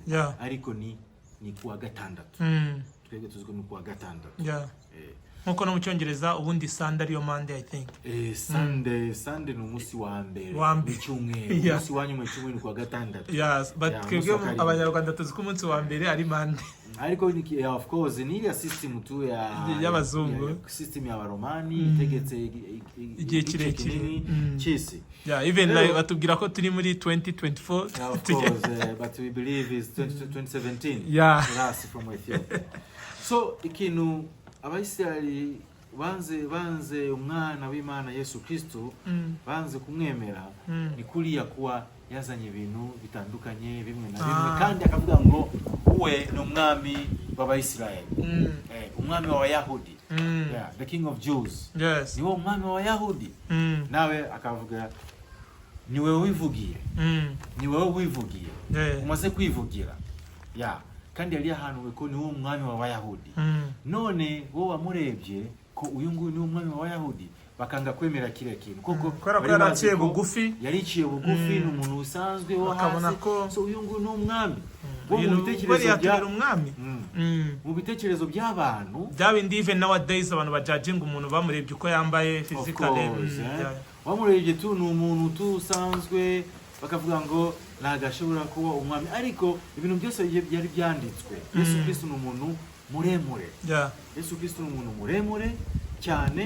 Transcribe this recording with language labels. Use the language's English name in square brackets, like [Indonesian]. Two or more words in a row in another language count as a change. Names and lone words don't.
[Kinyarwanda] Ariko ni kuwa gatandatu. Twebwe tuziko ni kuwa gatandatu. Nkuko no mu Cyongereza ubundi Sunday ariyo Monday, [English] I think. [Kinyarwanda] Sunday ni umunsi wa mbere w'icyumweru. Umunsi wa nyuma w'icyumweru ni kuwa gatandatu. [English] Yes, but [Kinyarwanda] twebwe Abanyarwanda tuziko umunsi wa mbere ari Monday. Ariko [English] of course [Kinyarwanda] ni ya system tu y'abazungu, system ya Baromani itegetse igihe kirekire cy'isi. [English] Even like [Kinyarwanda] batubwira ko turi muri 2024. [English] Of course, but we believe is 2017. That's from Ethiopia. [Kinyarwanda] So ikintu Abayisirayeli banze umwana w'Imana Yesu Kristo, banze kumwemera, ni kuriya kuwa yazanye ibintu bitandukanye bimwe na bimwe, kandi akavuga ngo uwe ni umwami w'Abayisirayeli, umwami w'Abayahudi, [English] the king of Jews. Yes. [Kinyarwanda] Ni wo umwami w'Abayahudi. Nawe akavuga ni wewe wivugiye, umaze kwivugira. Kandi yari ahantu ko ni wo umwami w'Abayahudi. None wo wamurebye ko uyu nguyu ni umwami w'Abayahudi, bakanga kwemera kire kintu kuko yaraciye bugufi, yariciye bugufi, n'umuntu usanzwe wo hasi. So uyu nguyu ni umwami. Mu bitekerezo by'abantu byabindi, [English] even nowadays [Kinyarwanda] abantu bajudging umuntu bamurebye uko yambaye physically. Wamurebye tu ni umuntu tu usanzwe, bakavuga ngo nagashobora kuba umwami. Ariko ibintu byose byari byanditswe. Yesu Kristo ni umuntu muremure. Yesu Kristo ni umuntu muremure cyane.